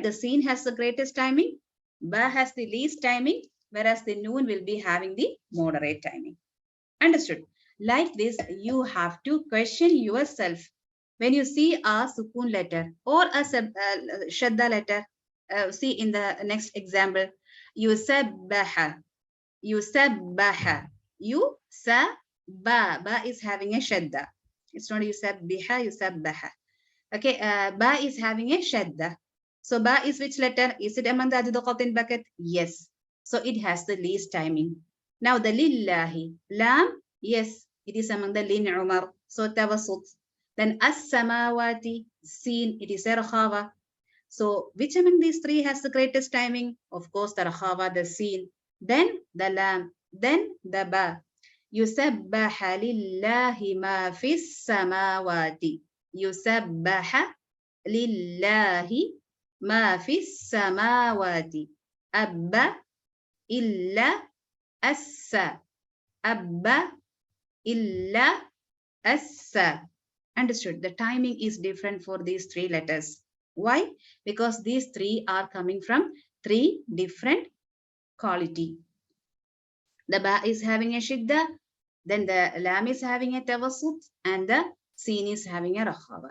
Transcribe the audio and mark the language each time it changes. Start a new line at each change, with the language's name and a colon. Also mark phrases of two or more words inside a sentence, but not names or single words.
English: The seen has the greatest timing. Ba has the least timing, whereas the noon will be having the moderate timing. Understood? Like this, you have to question yourself. When you see a sukun letter or a shadda letter, see in the next example,
Arabic: يسبح يسبح,
English: ba is having a shadda. It's not
Arabic: يسبح يسبح.
English: Okay, ba is having a shadda. So ba is which letter? Is it among the ajid bracket? Yes. So it has the least timing. Now the lillahi, lam, yes, it is among the lin Umar. So tawassut. Then as-samawati, seen, it is a rakhava. So which among these three has the greatest timing? Of course, the rakhava, the seen. Then the lam. Then the ba.
Arabic: يسبح لله ما في السماوات. يسبح لله ما في السماوات. Abba illa assa. Abba illa assa.
English: Understood? The timing is different for these three letters. Why? Because these three are coming from three different quality. The ba is having a shidda, then the lam is having a tawassut, and the sin is having a rakhaba.